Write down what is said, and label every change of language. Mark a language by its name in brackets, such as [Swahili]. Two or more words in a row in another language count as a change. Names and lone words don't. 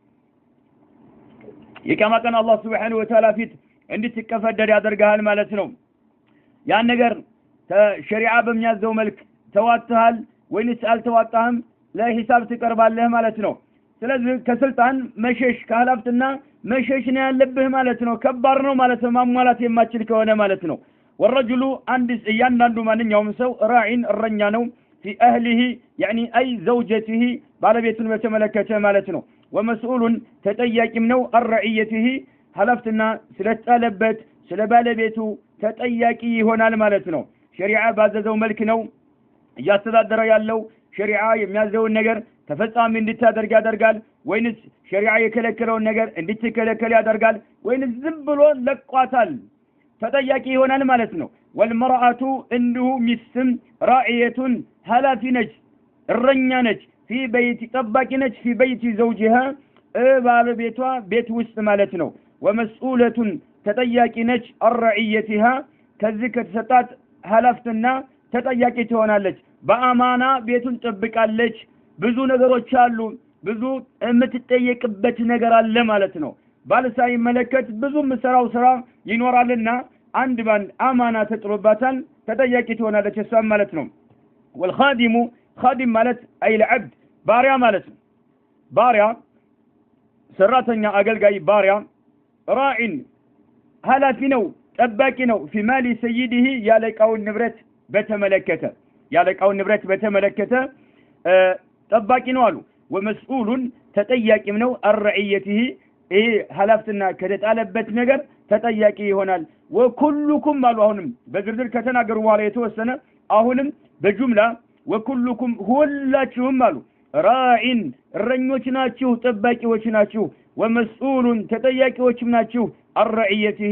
[Amharic] የቂያማ ቀን አላህ [Arabic] سبحانه وتعالى [Amharic] ፊት እንድትከፈደድ ያደርጋል ማለት ነው ያን ነገር ሸሪዓ በሚያዘው መልክ ተዋጥተሃል ወይስ አልተዋጣህም ለሂሳብ ትቀርባለህ ማለት ነው ስለዚህ ከስልጣን መሸሽ ከሐላፍትና መሸሽ ነው ያለብህ ማለት ነው ከባድ ነው ማለት ነው ማሟላት የማይችል ከሆነ ማለት ነው [Arabic] والرجل عند [Amharic] እያንዳንዱ ማንኛውም ሰው ራኢን እረኛ ነው [Arabic] في اهله يعني اي زوجته [Amharic] ባለቤቱን በተመለከተ ማለት ነው ومسؤول ተጠያቂም ነው الرعيته ሐላፍትና ስለተጣለበት ስለ ባለቤቱ ተጠያቂ ይሆናል ማለት ነው ሸሪዓ ባዘዘው መልክ ነው ያስተዳደረ ያለው ሸሪዓ የሚያዘውን ነገር ተፈጻሚ እንድታደርግ ያደርጋል ወይንስ ሸሪዓ የከለከለውን ነገር እንድትከለከል ያደርጋል ወይንስ ዝም ብሎ ለቋታል ተጠያቂ ይሆናል ማለት ነው والمرأة እንዲሁ ሚስትም ራኢየቱን ሐላፊ ነች እረኛ ነች [Arabic] في بيت [Amharic] ጠባቂ ነች [Arabic] في بيت زوجها [Amharic] ባለቤቷ ቤት ውስጥ ማለት ነው ومسؤولة ተጠያቂ ነች الرعيتها ከዚህ ከተሰጣት ሐላፍትና ተጠያቂ ትሆናለች በአማና ቤቱን ጠብቃለች ብዙ ነገሮች አሉ ብዙ የምትጠየቅበት ነገር አለ ማለት ነው ባልሳይ መለከት ብዙ መስራው ስራ ይኖራልና አንድ ባንድ አማና ተጥሎባታል ተጠያቂ ትሆናለች እሷ ማለት ነው [Arabic] والخادم خادم [Amharic] ማለት አይ العبد ባሪያ ማለት ነው ባሪያ ሰራተኛ አገልጋይ ባሪያ ራዒን ኃላፊ ነው ጠባቂ ነው [Arabic] في مال سيده [Amharic] ያለቃውን ንብረት በተመለከተ ጠባቂ ነው አሉ ومسؤول ተጠያቂም ነው الرعيته ኃላፊነትና ከተጣለበት ነገር ተጠያቂ ይሆናል وكلكم አሉ አሁንም በዝርዝር ከተናገሩ በኋላ የተወሰነ አሁንም በጁምላ وكلكم ሁላችሁም አሉ ራዒን እረኞች ናችሁ ጠባቂዎች ናችሁ ومسؤول ተጠያቂዎችም ናችሁ الرعيته